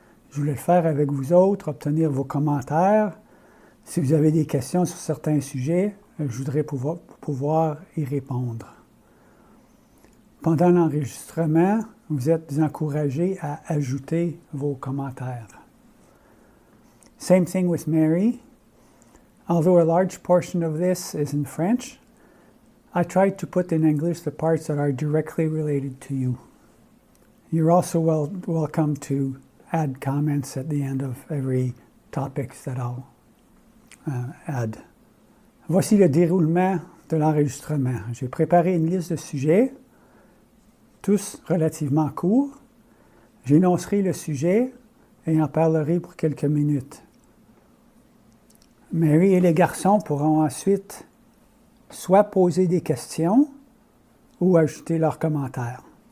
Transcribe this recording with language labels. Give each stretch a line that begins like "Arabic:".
French: Je voulais le faire avec vous autres, obtenir vos commentaires. Si vous avez des questions sur certains sujets, je voudrais pouvoir y répondre. Pendant l'enregistrement, vous êtes encouragés à ajouter vos commentaires.
English: Same thing with Mary. Although a large portion of this is in French, I tried to put in English the parts that are directly related to you. You're also welcome to add comments at the end of every topic that I'll add.
French: Voici le déroulement de l'enregistrement. J'ai préparé une liste de sujets, tous relativement courts. J'énoncerai le sujet et en parlerai pour quelques minutes. Mary et les garçons pourront ensuite soit poser des questions ou ajouter leurs commentaires.